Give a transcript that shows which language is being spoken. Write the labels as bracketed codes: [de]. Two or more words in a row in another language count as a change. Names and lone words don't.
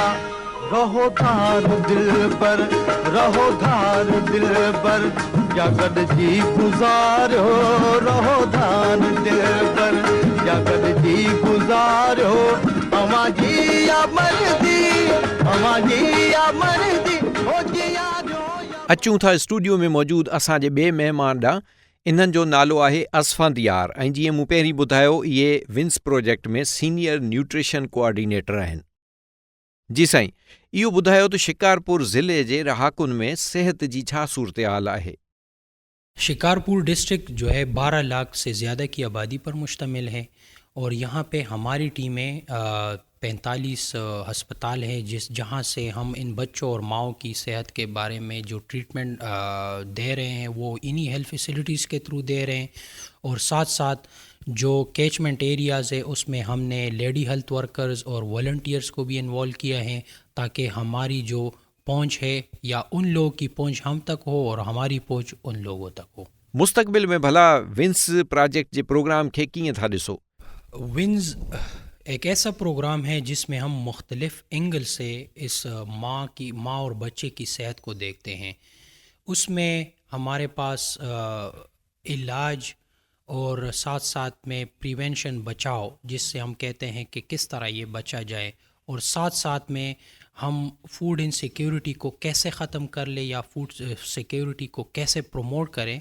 [sd] रहो धार दिल पर, रहो धार दिल पर, जगत जी गुज़ारियो, रहो धार दिल पर, जगत जी गुज़ारियो, अवां जी या मर्ज़ी, अवां जी या मर्ज़ी, हो जियारियो या। अचूं था स्टूडियो में मौजूदु असांजे ॿिए महिमान ॾांहुं। इन्हनि जो नालो आहे असफ़ंद यार, ऐं जीअं मूं पहिरीं ॿुधायो, इहे विन्स प्रोजेक्ट में [en] senior nutrition coordinator [sd] आहिनि। जी साईं, इहो ॿुधायो त शिकारपुर ज़िले जे रहाकुनि में सेहत जी छा सूरत हाल आहे? [ur] شکارپور ڈسٹرکٹ جو ہے 12 لاکھ سے زیادہ کی آبادی پر مشتمل ہے، اور یہاں پہ ہماری ٹیمیں 45 ہسپتال ہے جہاں سے ہم ان بچوں اور ماؤں کی صحت کے بارے میں جو ٹریٹمنٹ دے رہے ہیں وہ انہی [en] health facilities [ur] کے تھرو دے رہے ہیں. اور ساتھ ساتھ جو [en] catchment areas [ur] ہے اس میں ہم نے [en] lady health workers [ur] اور والنٹیئرز کو بھی انوالو کیا ہے، تاکہ ہماری جو پہنچ ہے یا ان لوگوں کی پہنچ ہم تک ہو اور ہماری پہنچ ان لوگوں تک ہو. [sd] मुस्तक़बिल में भला विन्स प्रोजेक्ट जे प्रोग्राम खे कीअं था ॾिसो? [ur] ونس ایک ایسا پروگرام ہے جس میں ہم مختلف اینگل سے اس ماں اور بچے کی صحت کو دیکھتے ہیں. اس میں ہمارے پاس علاج اور ساتھ ساتھ میں پریوینشن، بچاؤ، جس سے ہم کہتے ہیں کہ کس طرح یہ بچا جائے، اور ساتھ ساتھ میں ہم [en] food insecurity [ur] کو کیسے ختم کر لے یا [en] food security [ur] کو کیسے پروموٹ کریں.